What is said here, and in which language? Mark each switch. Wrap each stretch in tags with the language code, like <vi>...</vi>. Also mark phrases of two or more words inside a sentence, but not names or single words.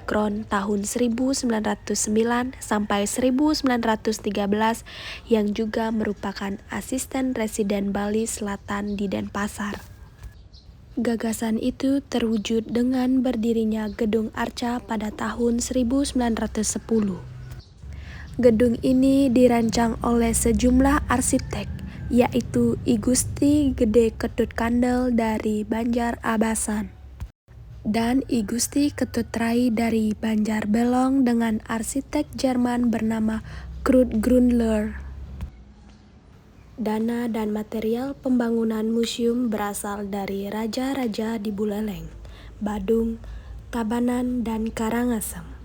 <id>Kron tahun 1909 sampai 1913 yang juga merupakan asisten residen Bali Selatan di Denpasar. Gagasan itu terwujud dengan berdirinya Gedung Arca pada tahun 1910. Gedung ini dirancang oleh sejumlah arsitek, yaitu I Gusti Gede Ketut Kandel dari Banjar Abasan dan I Gusti Ketut Rai dari Banjar Belong dengan arsitek Jerman bernama Kurt Grundler. Dana dan material pembangunan museum berasal dari raja-raja di Buleleng, Badung, Tabanan, dan Karangasem.</id>